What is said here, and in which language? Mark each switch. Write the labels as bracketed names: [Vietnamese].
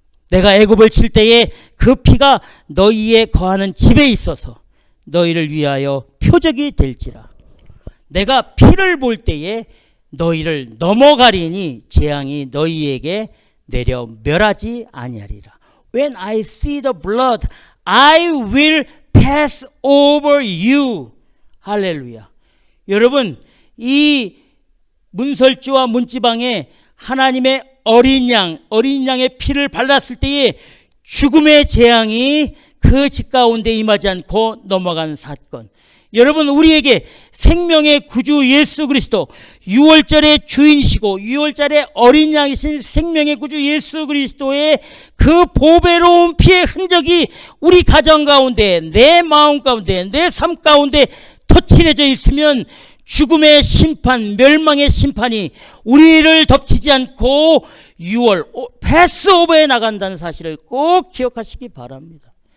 [Korean] 내가 애굽을 칠 때에 그 피가 너희의 거하는 집에 있어서 너희를 위하여 표적이 될지라. 내가 피를 볼 때에 너희를 넘어가리니 재앙이 너희에게 내려 멸하지 아니하리라. [English] When I see the blood, I will pass over you. [Korean] 할렐루야. 여러분, 이 문설주와 문지방에 하나님의 어린 양의 피를 발랐을 때에 죽음의 재앙이 그 집 가운데 임하지 않고 넘어간 사건. 여러분, 우리에게 생명의 구주 예수 그리스도, 6월절의 주인이시고 6월절의 어린 양이신 생명의 구주 예수 그리스도의 그 보배로운 피의 흔적이 우리 가정 가운데, 내 마음 가운데, 내 삶 가운데 터칠해져 있으면 죽음의 심판, 멸망의 심판이 우리를 덮치지 않고 6월 패스오버에 나간다는 사실을 꼭 기억하시기 바랍니다.